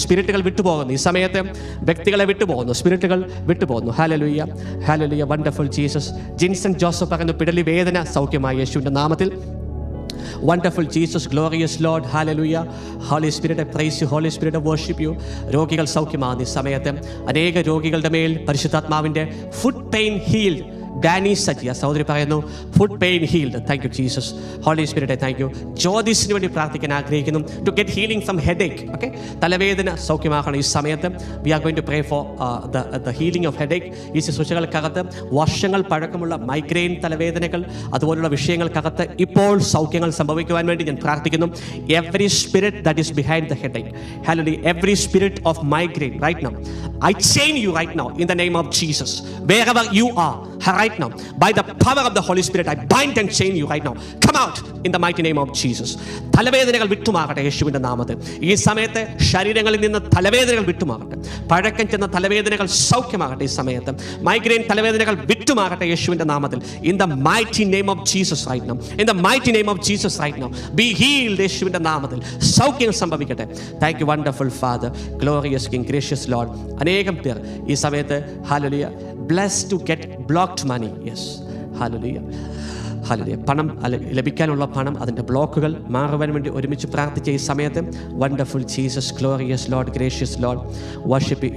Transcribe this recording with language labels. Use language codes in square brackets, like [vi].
[ml] സ്പിരിറ്റുകൾ വിട്ടുപോകുന്നു ഈ സമയത്ത്. വ്യക്തികളെ വിട്ടുപോകുന്നു, സ്പിരിറ്റുകൾ വിട്ടുപോകുന്നു. Hallelujah. Hallelujah. [en] Wonderful Jesus. [ml] Jinson Joseph പറയുന്നു, പിടലി വേദന സൗഖ്യമായി യേശുവിൻ്റെ നാമത്തിൽ. [en] Wonderful Jesus, glorious Lord. Hallelujah. Holy Spirit, I praise you. Holy Spirit, I worship you. [ml] രോഗികൾ സൗഖ്യമാകുന്ന ഈ സമയത്ത് അനേക രോഗികളുടെ മേൽ പരിശുദ്ധാത്മാവിൻ്റെ [en] Foot pain healed. [ml] ഡാനി സജിയ സഹോദരി പറയുന്നു, [en] Foot pain healed. Thank you Jesus. Holy spirit, thank you. [ml] ജ്യോതിസിന് വേണ്ടി പ്രാർത്ഥിക്കാൻ ആഗ്രഹിക്കുന്നു, [en] To get healing from headache. Okay, [ml] തലവേദന സൗഖ്യമാക്കണം ഈ സമയത്ത്. [en] We are going to pray for the healing of headache. [ml] ഈ ശുശ്രൂഷകൾക്കകത്ത് വർഷങ്ങൾ പഴക്കമുള്ള മൈഗ്രെയിൻ തലവേദനകൾ അതുപോലുള്ള വിഷയങ്ങൾക്കകത്ത് ഇപ്പോൾ സൗഖ്യങ്ങൾ സംഭവിക്കുവാൻ വേണ്ടി ഞാൻ പ്രാർത്ഥിക്കുന്നു. [en] Every spirit that is behind the headache, hallelujah, every spirit of migraine right now I chain you right now in the name of Jesus. Wherever you are right now, by the power of the Holy Spirit, I bind and chain you right now. Come out in the mighty name of Jesus. [ml] തലവേദനകൾ വിട്ടുമാകട്ടെ യേശുവിൻ്റെ നാമത്തിൽ. ഈ സമയത്ത് ശരീരങ്ങളിൽ നിന്ന് തലവേദനകൾ വിട്ടുമാകട്ടെ. പഴക്കം ചെന്ന തലവേദനകൾ സൗഖ്യമാകട്ടെ ഈ സമയത്ത്. മൈഗ്രെയിൻ തലവേദനകൾ വിട്ടുമാകട്ടെ യേശുവിൻ്റെ നാമത്തിൽ. [en] In the mighty name of Jesus right now. In the mighty name of Jesus right now. Be healed [ml] യേശുവിൻ്റെ നാമത്തിൽ. സൗഖ്യം സംഭവിക്കട്ടെ. [en] Thank you wonderful Father, glorious King, gracious Lord. [ml] അനേകം പേർ ഈ സമയത്ത് hallelujah [en] blessed to get blocked money. Yes, hallelujah. [ml] Hallelujah. പണം ലഭിക്കാനുള്ള പണം, അതിൻ്റെ ബ്ലോക്കുകൾ മാറുവാൻ വേണ്ടി ഒരുമിച്ച് പ്രാർത്ഥിച്ച ഈ സമയത്ത് [en] Wonderful Jesus, glorious lord, gracious lord, worship.